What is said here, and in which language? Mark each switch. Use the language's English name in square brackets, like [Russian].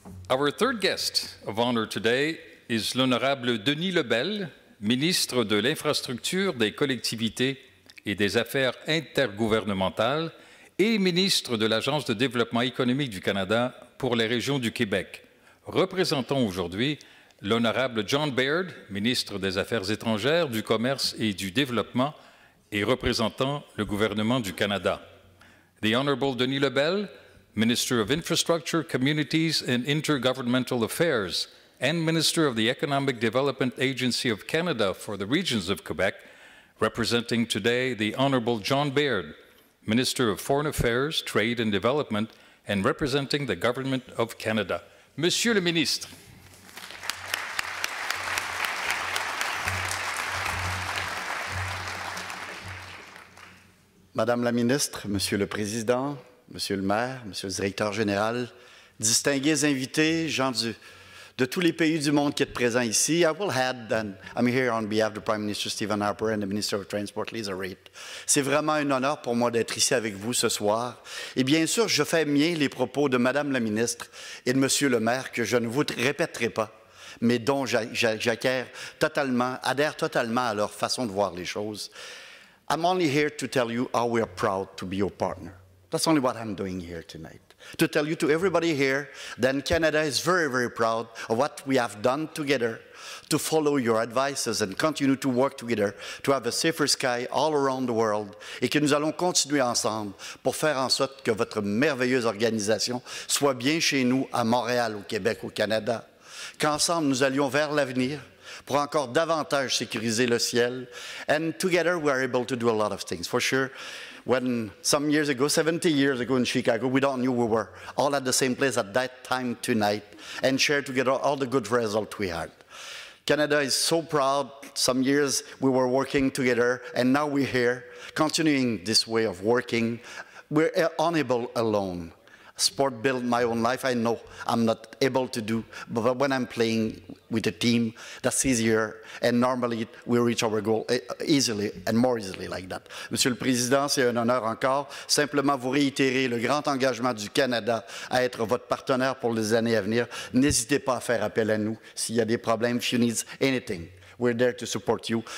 [English] Our third guest of honor today is [French] l'honorable Denis Lebel, ministre de l'Infrastructure, des Collectivités et des Affaires intergouvernementales et ministre de l'Agence de développement économique du Canada pour les régions du Québec. Représentant aujourd'hui l'honorable John Baird, ministre des Affaires étrangères, du Commerce et du Développement et représentant le gouvernement du Canada. [English] The Honorable Denis Lebel, Minister of Infrastructure, Communities and Intergovernmental Affairs, and Minister of the Economic Development Agency of Canada for the regions of Quebec, representing today the Honorable John Baird, Minister of Foreign Affairs, Trade and Development, and representing the Government of Canada. [French] Monsieur le Ministre. Madame la Ministre, Monsieur le Président, Monsieur le Maire, Monsieur le Directeur général, distingués invités, gens de tous les pays du monde qui êtes présents ici. [English] I will add that I'm here on behalf of the Prime Minister Stephen Harper and the Minister of Transport Lisa Raitt. [French] C'est vraiment un honneur pour moi d'être ici avec vous ce soir. Et bien sûr, je fais mien les propos de Madame la Ministre et de Monsieur le Maire que je ne vous répéterai pas, mais dont j'adhère totalement à leur façon de voir les choses. [English] I'm only here to tell you how we are proud to be your partner. That's only what I'm doing here tonight. To tell you to everybody here that Canada is very, very proud of what we have done together to follow your advices and continue to work together to have a safer sky all around the world [French] et que nous allons continuer ensemble pour faire en sorte que votre merveilleuse organisation soit bien chez nous à Montréal, au Québec, au Canada. Qu'ensemble nous allions vers l'avenir pour encore davantage sécuriser le ciel. [English] And together we are able to do a lot of things. For sure, when some years ago, 70 years ago in Chicago, we don't knew we were all at the same place at that time tonight and share together all the good results we had. Canada is so proud. Some years we were working together and now we're here, continuing this way of working. We're unable alone. Sport built my own life. I know I'm not able to do, but when I'm playing with a team, that's easier. And normally, we reach our goal easily and more easily like that. [French] Monsieur le Président, c'est un honneur encore. Simplement vous réitérer le grand engagement du Canada à être votre partenaire pour les années à venir. N'hésitez pas à faire appel à nous s'il y a des problèmes. [English] If you need anything, we're there to support you.